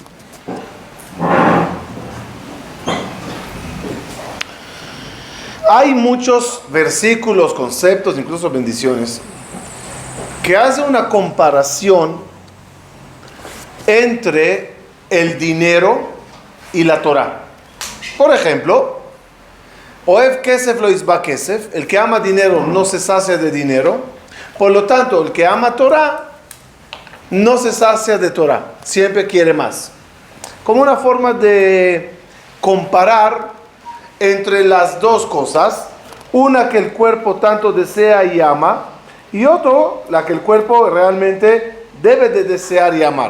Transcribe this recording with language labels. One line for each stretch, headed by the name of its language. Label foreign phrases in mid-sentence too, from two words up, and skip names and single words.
Spanish: Hay muchos versículos, conceptos, incluso bendiciones, que hacen una comparación entre el dinero y la Torah. Por ejemplo,
Hebrew: אוהב כסף לא ישבע כסף,
Spanish: el que ama dinero no se sacia de dinero, por lo tanto, el que ama Torah no se sacia de Torah, siempre quiere más. Como una forma de comparar entre las dos cosas, una que el cuerpo tanto desea y ama, y otro, la que el cuerpo realmente debe de desear y amar.